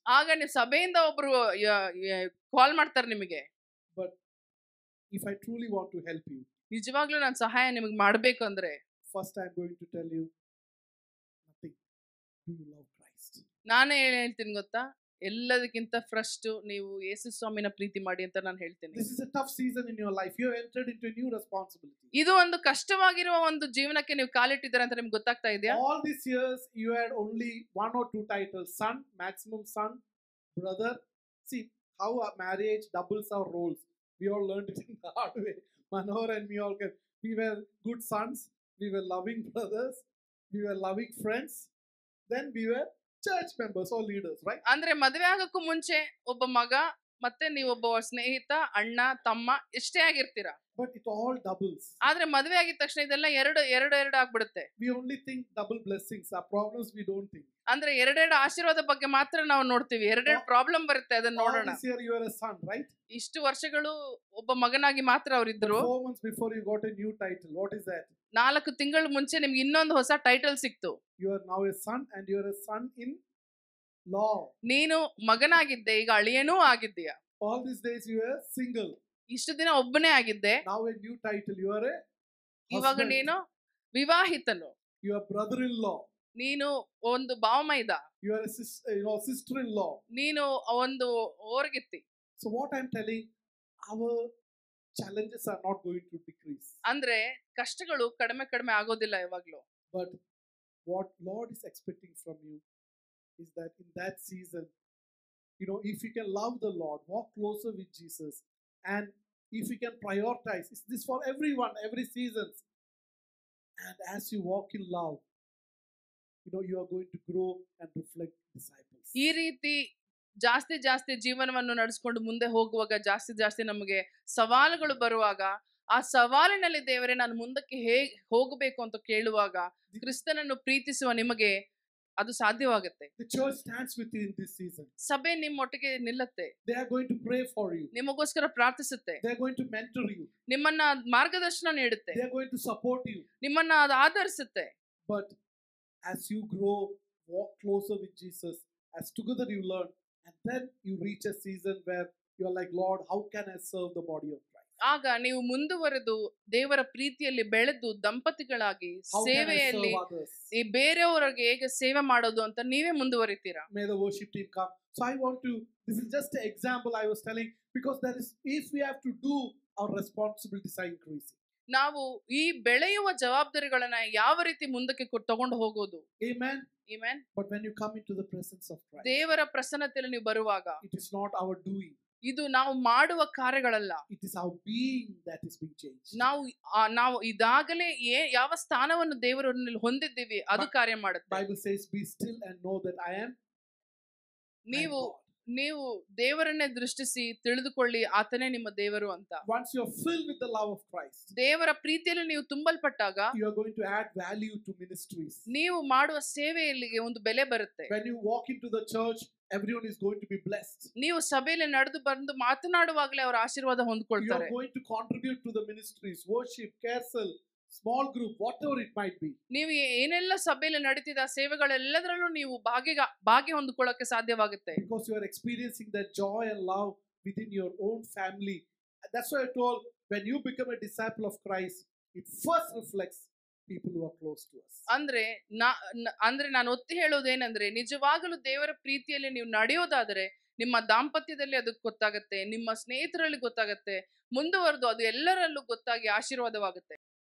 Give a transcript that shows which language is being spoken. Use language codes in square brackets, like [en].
[kn] ಆಗ ನಿಮ್ ಸಭೆಯಿಂದ ಒಬ್ರು ಕಾಲ್ ಮಾಡ್ತಾರೆ ನಿಮಗೆ. [en] But if I truly want to help you, [kn] ನಿಜವಾಗ್ಲೂ ನಾನು ಸಹಾಯ ನಿಮಗೆ ಮಾಡ್ಬೇಕು ಅಂದ್ರೆ, [en] first I'm going to tell you nothing. Do you love Christ? [kn] ನಾನೇ ಹೇಳ್ತೀನಿ ಗೊತ್ತಾ, ಎಲ್ಲದಕ್ಕಿಂತ ಫಸ್ಟ್ ನೀವು ಯೇಸು ಸ್ವಾಮಿನ ಪ್ರೀತಿ ಮಾಡಿ ಅಂತ ನಾನು ಹೇಳ್ತೀನಿ. [en] This is a tough season in your life. You have entered into a new responsibility. [kn] ಇದು ಒಂದು ಕಷ್ಟವಾಗಿರುವ ಒಂದು ಜೀವನಕ್ಕೆ ನೀವು ಕಾಲಿಟ್ಟಿದ್ದೀರಾ ಅಂತ ನಿಮ್ಗೆ ಗೊತ್ತಾಗ್ತಾ ಇದೆಯಾ? [en] All these years you had only one or two titles: son, maximum son, brother. See how a marriage doubles our roles. We all learned it in the hard way. Manohar and me all get. We were good sons. We were loving brothers. We were loving friends. Then we were church members or leaders, right? [kn] ಅಂದ್ರೆ ಮದುವೆ ಆಗಕ್ಕೂ ಮುಂಚೆ ಒಬ್ಬ ಮಗ, ಮತ್ತೆ ನೀವೊಬ್ಬ ಸ್ನೇಹಿತ, ಅಣ್ಣ, ತಮ್ಮ ಇಷ್ಟೇ ಆಗಿರ್ತೀರಾ. [en] But it all doubles. [kn] ಆದ್ರೆ ಮದುವೆ ಆಗಿದ ತಕ್ಷಣ ಇದೆಲ್ಲ ಎರಡು ಆಗ್ಬಿಡುತ್ತೆ. [en] We only think double blessings. Our problems we don't think. [kn] ಅಂದ್ರೆ ಎರಡೆರಡು ಆಶೀರ್ವಾದ ಬಗ್ಗೆ ಮಾತ್ರ ನಾವು ನೋಡ್ತೀವಿ, ಎರಡೆರಡು ಪ್ರಾಬ್ಲಮ್ ಬರುತ್ತೆ, ಅದನ್ನ ನೋಡೋಣ. [en] This year you are a son, right? [kn] ಇಷ್ಟು ವರ್ಷಗಳು ಒಬ್ಬ ಮಗನಾಗಿ ಮಾತ್ರ ಅವರಿದ್ರು. [en] 4 months before you got a new title. What is that? [kn] 4 ತಿಂಗಳ ಮುಂಚೆ ನಿಮ್ಗೆ ಇನ್ನೊಂದು ಹೊಸ ಟೈಟಲ್ ಸಿಕ್ತು. [en] You are now a son and you are a son in law. [kn] ನೀನು ಮಗನಾಗಿದ್ದೆ, ಈಗ ಅಳಿಯನೂ ಆಗಿದ್ದೀಯ. [en] All these days you were single. [kn] ಇಷ್ಟು ದಿನ ಒಬ್ಬನೇ ಆಗಿದ್ದೆ. [en] Now a new title. You are a [kn] ಇವಾಗ ನೀನು ವಿವಾಹಿತನು. [en] You are brother-in-law. [kn] ನೀನು ಒಂದು ಭಾವಮೈದ. [en] You are a sister-in-law. [kn] ನೀನು ಒಂದು ಓರ್ಗಿತ್ತಿ. [en] So what I'm telling, our challenges are not going to decrease. [kn] ಅಂದ್ರೆ ಕಷ್ಟಗಳು ಕಡಿಮೆ ಆಗೋದಿಲ್ಲ ಯಾವಾಗ್ಲೂ. [en] But what Lord is expecting from you is that in that season, you know, if you can love the Lord, walk closer with Jesus, and if you can prioritize, is this for everyone, every season, and as you walk in love, you know, you are going to grow and reflect disciples. [kn] ಈ ರೀತಿ ಜಾಸ್ತಿ ಜೀವನವನ್ನು ನಡೆಸ್ಕೊಂಡು ಮುಂದೆ ಹೋಗುವಾಗ ಜಾಸ್ತಿ ನಮಗೆ ಸವಾಲುಗಳು ಬರುವಾಗ, ಆ ಸವಾಲಿನಲ್ಲಿ ದೇವರೇ ನಾನು ಮುಂದಕ್ಕೆ ಹೇಗೆ ಹೋಗಬೇಕು ಅಂತ ಕೇಳುವಾಗ, ಕ್ರಿಸ್ತನನ್ನು ಪ್ರೀತಿಸುವ ನಿಮಗೆ ಅದು ಸಾಧ್ಯವಾಗುತ್ತೆ. [en] The church stands with you in this season. [kn] ಸಭೆ ನಿಮ್ಮೊಟ್ಟಿಗೆ ನಿಲ್ಲುತ್ತೆ. [en] They are going to pray for you. [kn] ನಿಮಗೋಸ್ಕರ ಪ್ರಾರ್ಥಿಸುತ್ತೆ. [en] They are going to mentor you. [kn] ನಿಮ್ಮನ್ನ ಮಾರ್ಗದರ್ಶನ ನೀಡುತ್ತೆ. [en] They are going to support you. [kn] ನಿಮ್ಮನ್ನ ಅದು ಆಧರಿಸುತ್ತೆ. [en] But as you grow, walk closer with Jesus, as together you learn, and then you reach a season where you are like, Lord, how can I serve the body of Christ? [kn] ಆಗ ನೀವು ಮುಂದುವರೆದು ದೇವರ ಪ್ರೀತಿಯಲ್ಲಿ ಬೆಳೆದು ದಂಪತಿಗಳಾಗಿ ಸೇವೆಯಲ್ಲಿ ಈ ಬೇರೆಯವರಿಗೆ ಹೇಗೆ ಸೇವೆ ಮಾಡೋದು ಅಂತ ನೀವೇ ಮುಂದುವರಿತೀರಾ. [en] May the worship team come. So I want to, this is just an example I was telling, because there is, if we have to do, our responsibilities are increasing. [kn] ನಾವು ಈ ಬೆಳೆಯುವ ಜವಾಬ್ದಾರಿಗಳನ್ನ ಯಾವ ರೀತಿ ಮುಂದಕ್ಕೆ ತಗೊಂಡು ಹೋಗೋದು. [en] Amen. Amen. But when you come into the presence of Christ, [kn] ದೇವರ ಪ್ರಸನ್ನತೆಯಲ್ಲಿ ನೀವು ಬರುವಾಗ, [en] it is not our doing. [kn] ಇದು ನಾವು ಮಾಡುವ ಕಾರ್ಯಗಳಲ್ಲ. [en] It is our being that is being changed. [kn] ನಾವು ಇದಾಗಲೇ ಯಾವ ಸ್ಥಾನವನ್ನು ದೇವರಲ್ಲಿ ಹೊಂದಿದ್ದೀವಿ ಅದು ಕಾರ್ಯ ಮಾಡುತ್ತೆ. [en] Bible says, be still and know that I am. [kn] ನೀವು ದೇವರನ್ನೇ ದೃಷ್ಟಿಸಿ ತಿಳಿದುಕೊಳ್ಳಿ, ಆತನೇ ನಿಮ್ಮ ದೇವರು ಅಂತ. [en] Once you are filled with the love of Christ, [kn] ದೇವರ ಪ್ರೀತಿಯಲ್ಲಿ ನೀವು ತುಂಬಲ್ಪಟ್ಟಾಗ, [en] you are going to add value to ministries. [kn] ನೀವು ಮಾಡುವ ಸೇವೆಯಲ್ಲಿ ಒಂದು ಬೆಲೆ ಬರುತ್ತೆ. [en] When you walk into the church, everyone is going to be blessed. [kn] ನೀವು ಸಭೆಯಲ್ಲಿ ನಡೆದು ಬಂದು ಮಾತನಾಡುವಾಗಲೇ ಅವರ ಆಶೀರ್ವಾದ ಹೊಂದಿಕೊಳ್ಳುತ್ತಾರೆ. [en] You are going to contribute to the ministries, worship, carousel, small group, whatever it might be. [kn] ನೀವು ಏನೆಲ್ಲ ಸಭೆಯಲ್ಲಿ ನಡೀತಿದ ಸೇವೆಗಳೆಲ್ಲದರಲ್ಲೂ ನೀವು ಭಾಗ್ಯ ಹೊಂದಿಕೊಳ್ಳಕ್ಕೆ ಸಾಧ್ಯವಾಗುತ್ತೆ. [en] Because you are experiencing that joy and love within your own family. That's why I told, when you become a disciple of Christ, it first reflects people who are close to us. [kn] ಅಂದ್ರೆ ನಾನು ಒತ್ತಿ ಹೇಳೋದೇನೆಂದ್ರೆ, ನಿಜವಾಗಲೂ ದೇವರ ಪ್ರೀತಿಯಲ್ಲಿ ನೀವು ನಡೆಯೋದಾದರೆ ನಿಮ್ಮ ದಾಂಪತ್ಯದಲ್ಲಿ ಅದು ಗೊತ್ತಾಗುತ್ತೆ, ನಿಮ್ಮ ಸ್ನೇಹಿತರಲ್ಲಿ ಗೊತ್ತಾಗುತ್ತೆ, ಮುಂದುವರೆದು ಅದು ಎಲ್ಲರಲ್ಲೂ ಗೊತ್ತಾಗಿ ಆಶೀರ್ವಾದವಾಗುತ್ತೆ.